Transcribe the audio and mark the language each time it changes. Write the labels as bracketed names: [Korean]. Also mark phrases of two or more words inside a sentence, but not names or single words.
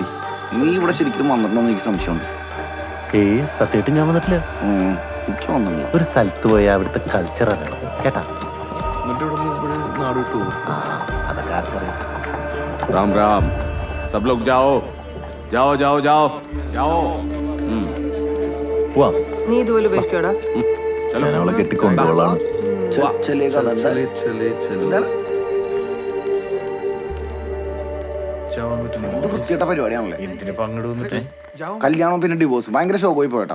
[Malayalam] നീ ഇവിടെ ശരിക്കും വന്നിട്ടുണ്ടോ എനിക്ക് സംശയമുണ്ട്. ഏയ് സത്യമായിട്ട് ഞാൻ വന്നിട്ടില്ല. എനിക്ക് വന്നില്ല. ഒരു സ്ഥലത്ത് പോയാൽ അവിടുത്തെ കൾച്ചർ അറിയണം കേട്ടാ. എന്നിട്ട് ഇവിടെ നാട് വിട്ടു. അതൊക്കെ ആർക്കറിയാം. [Hindi] राम राम. सब लोग जाओ जाओ जाओ जाओ जाओ. [Malayalam] പോവാം. നീ ഇതുപോലെ ഉപേക്ഷിക്കോടാ. ഞാൻ അവളെ കെട്ടിക്കൊണ്ടുപോളാണ്. വൃത്തിയുടെ പരിപാടിയാണല്ലേ. എന്തിനു പങ്കെടു വന്നിട്ട് കല്യാണം പിന്നെ ഡിവോഴ്സ് ഭയങ്കര ഷോക്കായി പോയിട്ടോ.